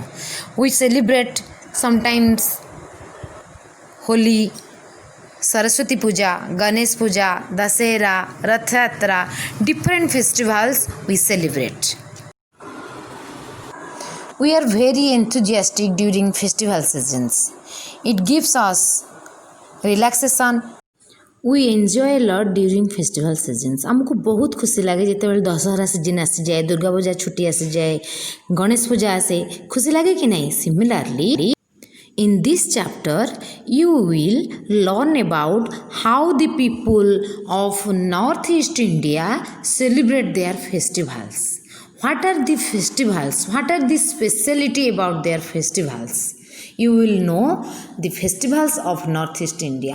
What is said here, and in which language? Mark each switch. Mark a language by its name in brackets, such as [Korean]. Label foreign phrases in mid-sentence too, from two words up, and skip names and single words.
[English] We celebrate sometimes Holi, Saraswati Puja, Ganesh Puja, Dasera, Rath Yatra, different festivals we celebrate. We are very enthusiastic during festival seasons. It gives us relaxation. We enjoy a lot during festival seasons. [Odia] ହମକୋ ବହୁତ ଖୁସି ଲଗେ ଜେତେବେଲେ ଦଶହରା ସିଜନ ଆସି ଯାଏ, ଦୁର୍ଗା ପୂଜା ଛୁଟି ଆସି ଯାଏ, ଗଣେଶ ପୂଜା ଆସେ, ଖୁସି ଲଗେ କି ନହିଁ? [English] Similarly, in this chapter, you will learn about how the people of Northeast India celebrate their festivals. What are the festivals? What are the speciality about their festivals? You will know the festivals of Northeast India.